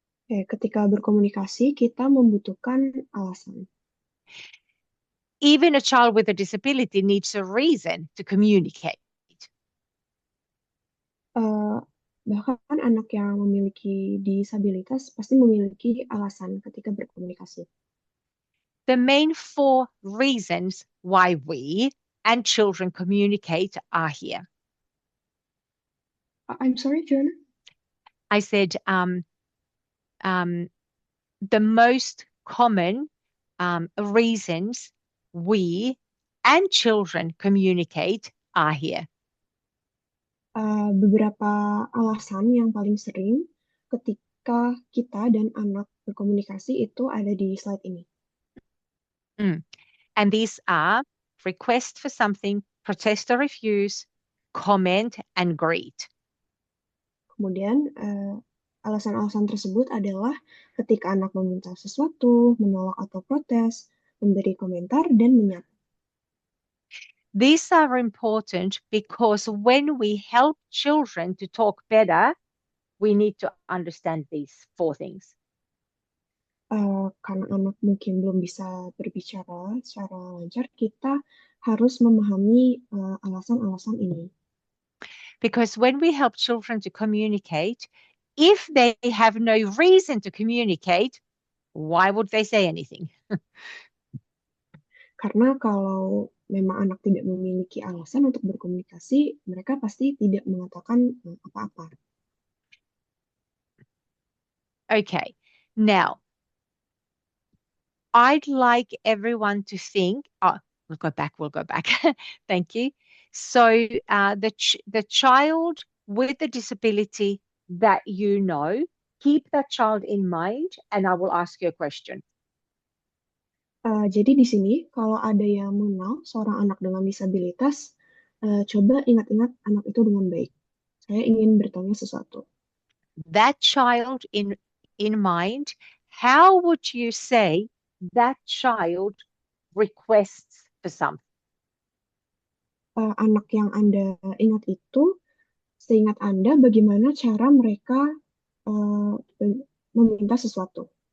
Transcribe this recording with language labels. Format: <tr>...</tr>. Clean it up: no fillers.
<id>Oke, ketika berkomunikasi, kita membutuhkan alasan.</id> <en>Even a child with a disability needs a reason to communicate.</en> <id>Bahkan anak yang memiliki disabilitas pasti memiliki alasan ketika berkomunikasi.</id> <en>The main 4 reasons why we and children communicate are here. I'm sorry, Joanna? I said the most common reasons we and children communicate are here.</en> <id>Beberapa alasan yang paling sering ketika kita dan anak berkomunikasi itu ada di slide ini.</id> <en>And these are request for something, protest or refuse, comment, and greet.</en> <id>Kemudian alasan-alasan tersebut adalah ketika anak meminta sesuatu, menolak atau protes, memberi komentar, dan menyapa.</id> <en>These are important because when we help children to talk better, we need to understand these 4 things.</en> <id>Karena anak mungkin belum bisa berbicara secara lancar, kita harus memahami alasan-alasan ini.</id> <en>Because when we help children to communicate, if they have no reason to communicate, why would they say anything?</en> <id>Karena kalau memang anak tidak memiliki alasan untuk berkomunikasi, mereka pasti tidak mengatakan apa-apa.</id> <en>Okay, now, I'd like everyone to think, we'll go back. Thank you. So the child with a disability that you know, keep that child in mind and I will ask you a question.</en> <id>Jadi di sini, kalau ada yang mengenal seorang anak dengan disabilitas, coba ingat-ingat anak itu dengan baik. Saya ingin bertanya sesuatu.</id> <en>That child in mind, how would you say that child requests for something?</en> <id>Anak yang Anda ingat itu, seingat Anda, bagaimana cara mereka meminta sesuatu?</id>